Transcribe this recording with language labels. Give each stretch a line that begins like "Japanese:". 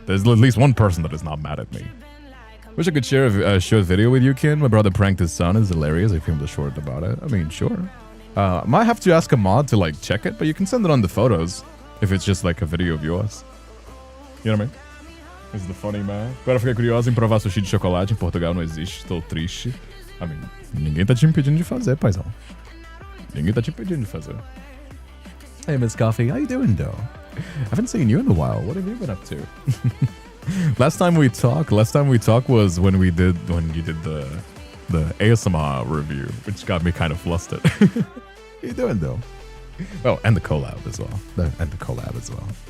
English: There's at least one person that is not mad at me. Wish I could share a short video with you, Ken. My brother pranked his son. It's hilarious. I filmed a short about it. I mean, sure. Might have to ask a mod to like check it, but you can send it on the photos if it's just like a video of yours. You know what I mean? This is the funny man.
Portuguese: Agora fiquei curioso em provar sushi de chocolate. Em Portugal não existe. Estou triste. I mean, ninguém tá te impedindo de fazer, paizão. Ninguém tá te impedindo de fazer.
English: Hey, Miss Coffee. How you doing, though? I haven't seen you in a while. What have you been up to? Last time we talked was when you did the ASMR review, which got me kind of flustered. How you doing, though? Oh, and the collab as well.